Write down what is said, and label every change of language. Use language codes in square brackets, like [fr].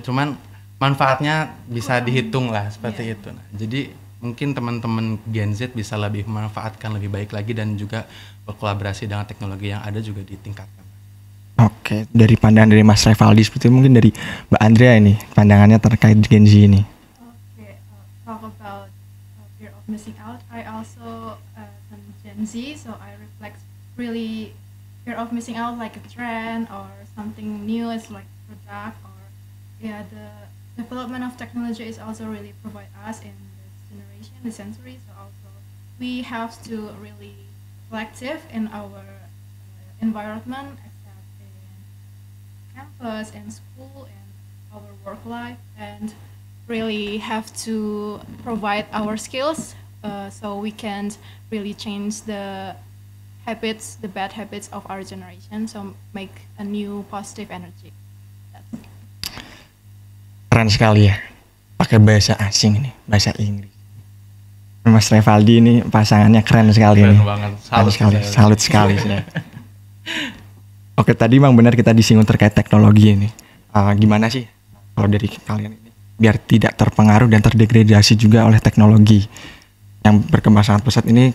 [id] Cuman manfaatnya bisa dihitung lah seperti itu. Nah, jadi mungkin teman-teman Gen Z bisa lebih memanfaatkan lebih baik lagi dan juga berkolaborasi dengan teknologi yang ada juga ditingkatkan. Oke, dari pandangan dari Mas Revaldi seperti mungkin dari Mbak Andrea ini pandangannya terkait Gen Z ini. [en] Okay, talk about fear of missing out. I also am Gen Z, so I reflect really fear of missing out like a trend or something new is like product or the development of technology is also really provide us in this generation, the century. So also we have to really reflective in our environment, except in campus and school and our work life, and really have to provide our skills so we can really change the habits, the bad habits of our generation, so make a new positive energy. [id] Keren sekali ya, pakai bahasa asing ini, bahasa Inggris. Mas Revaldi ini pasangannya keren sekali Keren nih. banget. Salut sekali. Oke, tadi memang benar kita disinggung terkait teknologi ini. Gimana sih kalau dari kalian ini biar tidak terpengaruh dan terdegradasi juga oleh teknologi yang berkembang sangat pesat ini?